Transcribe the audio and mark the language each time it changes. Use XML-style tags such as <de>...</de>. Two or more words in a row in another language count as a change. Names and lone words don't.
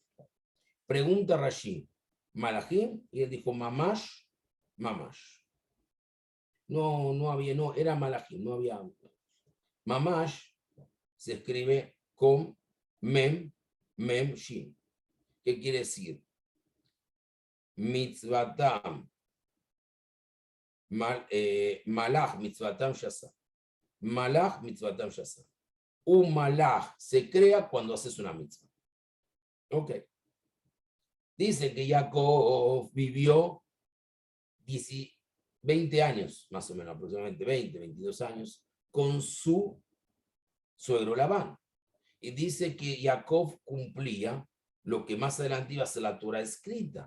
<es>Pregunta Rashi, Malachim, y él dijo,</es> <he>Mamash, Mamash.</he> <es>No había, no, era Malachim, no había. Mamash se escribe con Mem, Shin. ¿Qué quiere decir?</es> <he>Mitzvatam, Malach, Mitzvatam, Shasa. Malach, Mitzvatam, Shasa.</he> <es>Un malach se crea cuando haces una mitzvah. Ok. Dice que Jacob vivió 20 años, más o menos, aproximadamente 20, 22 años, con su suegro Labán. Y dice que Jacob cumplía lo que más adelante iba a ser la Torah escrita.</es>